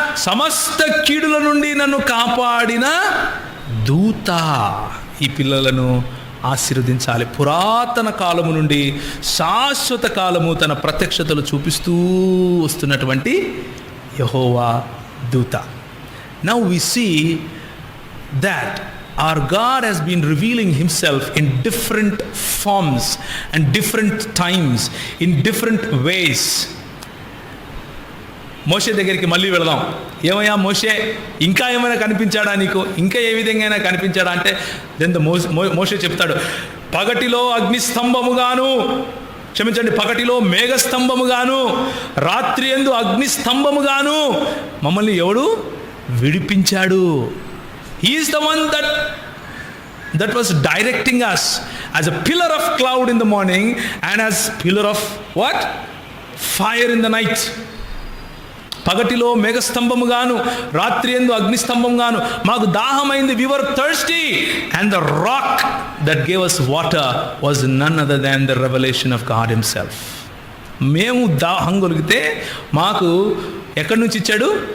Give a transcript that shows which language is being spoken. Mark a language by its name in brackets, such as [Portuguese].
[Telugu] సమస్త కీడుల నుండి నన్ను కాపాడిన దూత ఈ పిల్లలను ఆశీర్వదించాలి. పురాతన కాలము నుండి శాశ్వత కాలము తన ప్రత్యక్షతలు చూపిస్తూ వస్తున్నటువంటి యెహోవా దూత. [English] Now we see that our God has been revealing himself in different forms and different times, in different ways. [Telugu] మోషే దగ్గరికి మళ్ళీ వెళదాం. ఏమయ్యా మోషే, ఇంకా ఏమైనా కనిపించాడా నీకు? ఇంకా ఏ విధంగా కనిపించాడా అంటే దెన్ మోషే చెప్తాడు, పగటిలో అగ్నిస్తంభముగాను, పగటిలో మేఘస్తంభముగాను, రాత్రి యందు అగ్నిస్తంభముగాను మమ్మల్ని ఎవడు విడిపించాడు. [English] He is the one that was directing us as a pillar of cloud in the morning and as pillar of what? Fire in the night. [Telugu] పగటిలో మేఘస్తంభముగాను రాత్రి యందు అగ్నిస్తంభంగాను మాకు దాహమైంది. [English] We were thirsty and the rock that gave us water was none other than the revolution of God himself. [Telugu] మేము దాహం కొలిగితే మాకు ఎక్కడి నుంచి ఇచ్చాడు?